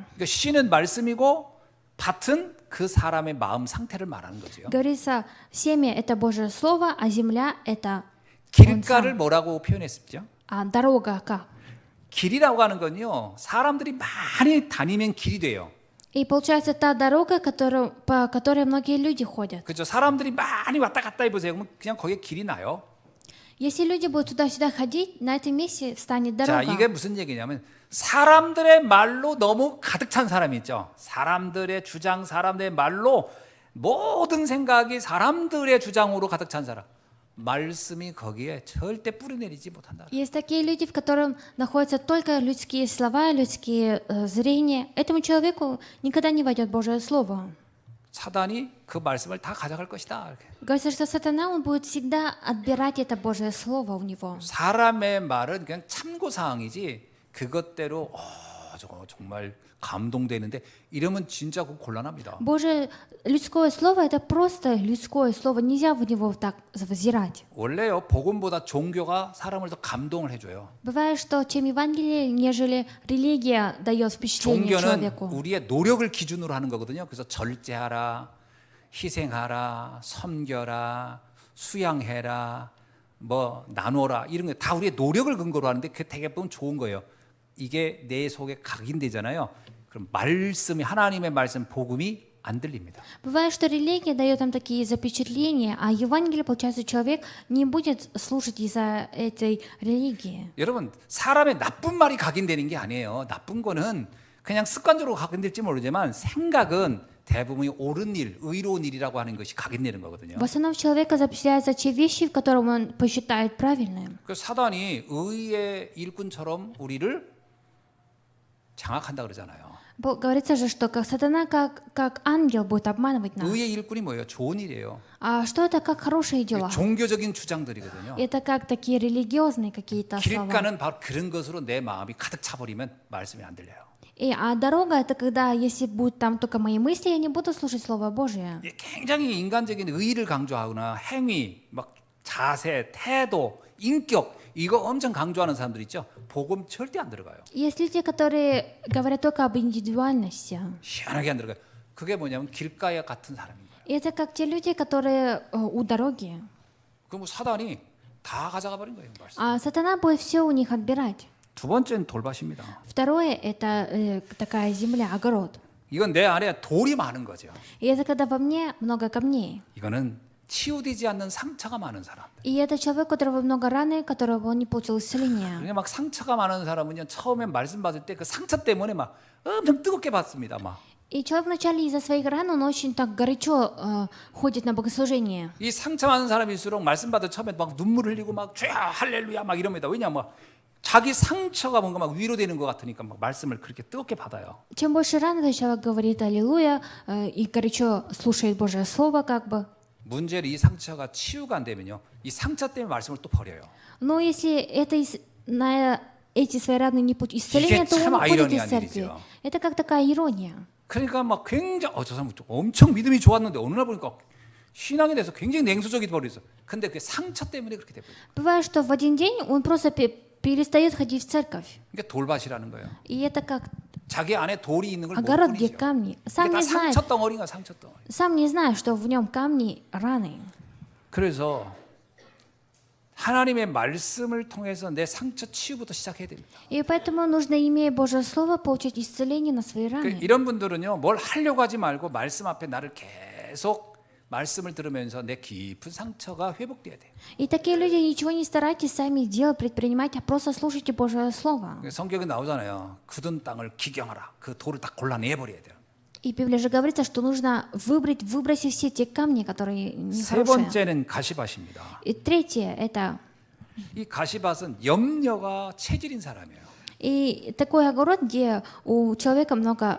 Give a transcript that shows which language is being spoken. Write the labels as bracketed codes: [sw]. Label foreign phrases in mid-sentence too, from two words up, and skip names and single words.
[ko] 그러니까 씨는 말씀이고 밭은 그 사람의 마음 상태를 말하는 거죠. [ru] Говорится, семя — это Божье Слово, а земля — это [ko] 길가를 뭐라고 표현했었죠? [ru] дорога как. [ko] 길이라고 하는 건요. 사람들이 많이 다니면 길이 돼요. [ru] И получается та дорога, по которой многие люди ходят. [ko] 그렇죠. 사람들이 많이 왔다 갔다 해보세요. 그러면 그냥 거기에 길이 나요. [ru] Если люди будут туда-сюда ходить, на этом месте станет [ko] 자, [ru] дорога. [ko] 이게 무슨 얘기냐면 사람들의 말로 너무 가득 찬 사람이 있죠. 사람들의 주장, 사람들의 말로 모든 생각이 사람들의 주장으로 가득 찬 사람. 말씀이 거기에 절대 뿌리내리지 못한다. [ru] Есть такие люди, в котором находятся только людские слова, людские зрения. Этому человеку никогда не войдет Божье Слово. [ko] 사단이 그 말씀을 다 가져갈 것이다. 이렇게. [ru] Говорится, что сатана, он будет всегда отбирать это Божье Слово у него. [ko] 사람의 말은 그냥 참고 사항이지 그것대로 저거 정말 감동되는데 이러면 진짜 그 곤란합니다. [ru] Божье людское слово — это просто людское слово, нельзя в него так взирать. [ko] 원래요 복음보다 종교가 사람을 더 감동을 해줘요. [ru] Бывает, что чем Евангелие, нежели религия дает впечатление [ko] 종교는 [ru] человеку. [ko] 우리의 노력을 기준으로 하는 거거든요. 그래서 절제하라, 희생하라, 섬겨라, 수양해라, 뭐 나눠라 이런 거 다 우리의 노력을 근거로 하는데 그 되게 보면 좋은 거예요. 이게 내 속에 각인되잖아요. 그럼 말씀이 하나님의 말씀 복음이 안 들립니다. [ru] Бывает, что религия дает нам такие запечатления, а Евангелие, получается, человек не будет слушать из-за этой религии. [ko] 여러분 사람의 나쁜 말이 각인되는 게 아니에요. 나쁜 거는 그냥 습관적으로 각인될지 모르지만 생각은 대부분이 옳은 일, 의로운 일이라고 하는 것이 각인되는 거거든요. [ru] В основном человека запечатляются те вещи, в котором он посчитает правильным. [ko] 그 사단이 의의 일꾼처럼 우리를 장악한다 그러잖아요. [ru] Говорится же, что как сатана, как ангел будет обманывать нас. [ko] 의의 일꾼이 뭐예요? 좋은 일이에요. [ru] А что это как хорошие дела? [ko] 종교적인 주장들이거든요. [ru] Это как такие религиозные какие-то слова. [ko] 길가는 바로 그런 것으로 내 마음이 가득 차버리면 말씀이 안 들려요. [ru] А дорога это когда, если будут там только мои мысли, я не буду слушать Слово Божие. [ko] 이 굉장히 인간적인 의의를 강조하거나 행위, 막 자세, 태도, 인격 이거 엄청 강조하는 사람들 있죠. 복음 절대 안 들어가요. [ru] Есть люди, которые говорят только об индивидуальности. [ko] 시원하게 안 들어가요. 그게 뭐냐면 길가에 같은 사람인 거예요. [ru] И это как те люди, которые у дороги. [ko] 그럼 뭐 사단이 다 가져가 버린 거예요. 말씀. [ru] А сатана будет все у них отбирать. [ko] 두 번째는 돌밭입니다. [ru] Второе это такая земля, огород. [ko] 이건 내 안에 돌이 많은 거죠. [ru] И это когда во мне много камней. [ko] 이거는 치유되지 않는 상처가 많은 사람. [ru] И это человек, у которого много раны, которого он не получил исцеления. [ko] 그냥 막 상처가 많은 사람은요 처음에 말씀 받을 때 그 상처 때문에 막 엄청 뜨겁게 받습니다. 막. [ru] И человек вначале из-за своих ран, он очень так горячо ходит на богослужение. [ko] 이 상처 많은 사람일수록 말씀 받을 처음에 막 눈물 흘리고 막 주야 할렐루야 막 이럽니다. 왜냐 막 자기 상처가 뭔가 막 위로되는 것 같으니까 막 말씀을 그렇게 뜨겁게 받아요. [ru] Чем больше ран, этот человек говорит «Аллилуйя» и горячо слушает Божье Слово, как бы. [ko] 문제는 이 상처가 치유가 안 되면요, 이 상처 때문에 말씀을 또 버려요. [ru] Но если это на эти свои раны не получит исцеления, [ko] 이게 [ru] то [ko] 참 [ru] он уходит [ko] 아이러니한 [ru] из церкви. [ko] 일이죠. [ru] Это как такая ирония. [ko] 그러니까 막 굉장히 저 사람 엄청 믿음이 좋았는데 어느 날 보니까 신앙에 대해서 굉장히 냉소적이 버렸어. 근데 그 상처 때문에 그렇게 돼버려. [ru] Бывает, что в один день он просто перестает ходить в церковь. [ko] 그러니까 돌밭이라는 거예요. [ru] И это как [ko] 자기 안에 돌이 있는 걸 [ru] огород, [ko] 모르죠. [ru] где камни. [ko] 이게 다 상처 덩어리가 상처 덩어리. [ru] Сам не знает, что в нем камни, раны. [ko] 그래서 하나님의 말씀을 통해서 내 상처 치유부터 시작해야 됩니다. [ru] И поэтому нужно, имея Божье Слово, получить исцеление на свои раны. [ko] 이런 분들은요, 뭘 하려고 하지 말고 말씀 앞에 나를 계속 말씀을 들으면서 내 깊은 상처가 회복돼야 돼요. [ru] И такие люди, ничего не старайтесь сами делать, предпринимать, а просто слушайте Божье Слово. [ko] 성경에 나오잖아요. 굳은 땅을 기경하라. 그 돌을 다 골라내버려야 돼요. [ru] И в Библии же говорится, что нужно выбросить все те камни, которые [ko] 세 [ru] нехорошие. [ko] 번째는 가시밭입니다. [ru] И третье это [ko] 이 가시밭은 염려가 체질인 사람이에요. [ru] и такой огород, где у человека много